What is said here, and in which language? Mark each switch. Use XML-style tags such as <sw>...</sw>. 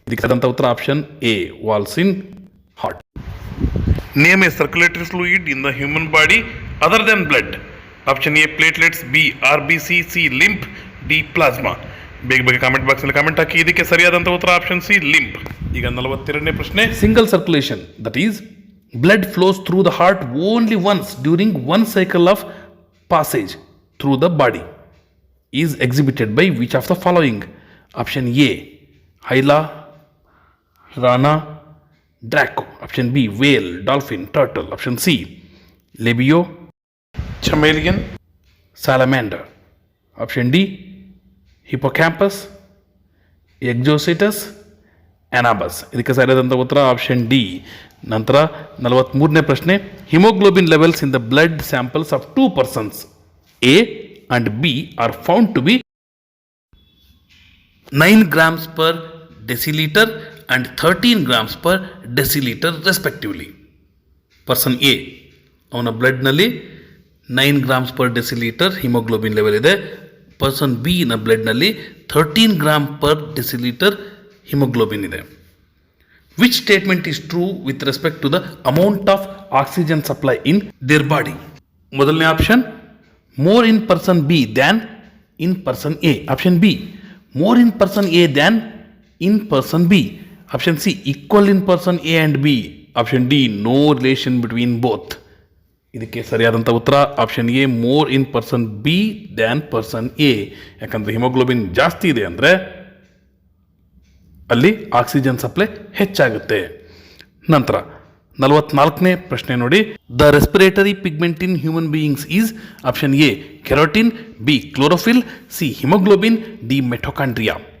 <kn>ಇದಕ್ಕೆ ಸರಿಯಾದಂಥ ಉತ್ತರ</kn> <en>Option A, valves in heart. Name a circulatory fluid in the human body other than blood. Option A platelets, B R B C, C lymph, D plasma.</en> <kn>ಬೇಗ comment ಬಾಕ್ಸಲ್ಲಿ comment ಹಾಕಿ. ಇದಕ್ಕೆ ಸರಿಯಾದಂಥ ಉತ್ತರ option C, lymph. ಈಗ 42ನೇ ಪ್ರಶ್ನೆ.</kn> <en>Single circulation, that is blood flows through the heart only once during one cycle of passage through the body is exhibited by which of the following? Option A, Hyla, Rana, Draco. Option B whale, dolphin, turtle. Option C Labeo, chameleon, salamander. Option D Hippocampus, Exocoetus, Anabas.</en> <kn>ಇದಕ್ಕೆ ಸರಿಯಾದಂಥ ಉತ್ತರ option D. ನಂತರ 43ನೇ ಪ್ರಶ್ನೆ,</kn> <en>Haemoglobin levels in the blood samples of 2 persons A and B are found to be 9 grams per deciliter and 13 grams per deciliter respectively.</en> <kn>Person A ಅವನ ಬ್ಲಡ್ನಲ್ಲಿ 9 grams per deciliter haemoglobin level ಇದೆ. Person B ನ ಬ್ಲಡ್ನಲ್ಲಿ 13 grams per deciliter haemoglobin ಇದೆ.</kn> <en>Which statement is true with respect to the amount of oxygen supply in their body? ಮೊದಲನೇ option more in person B than in person A. Option B more in person A than in person B. Option C equal in person A and B. Option D no relation between both.</en> <kn>ಇದಕ್ಕೆ ಸರಿಯಾದಂಥ ಉತ್ತರ</kn> <en>Option A more in person B than person A.</en> <kn>ಯಾಕಂದರೆ haemoglobin ಜಾಸ್ತಿ ಇದೆ ಅಂದರೆ ಅಲ್ಲಿ oxygen supply ಹೆಚ್ಚಾಗುತ್ತೆ. ನಂತರ 44ನೇ ಪ್ರಶ್ನೆ ನೋಡಿ,</kn> <en>The respiratory pigment in human beings is option A carotene, B chlorophyll, C haemoglobin, D mitochondria.</en>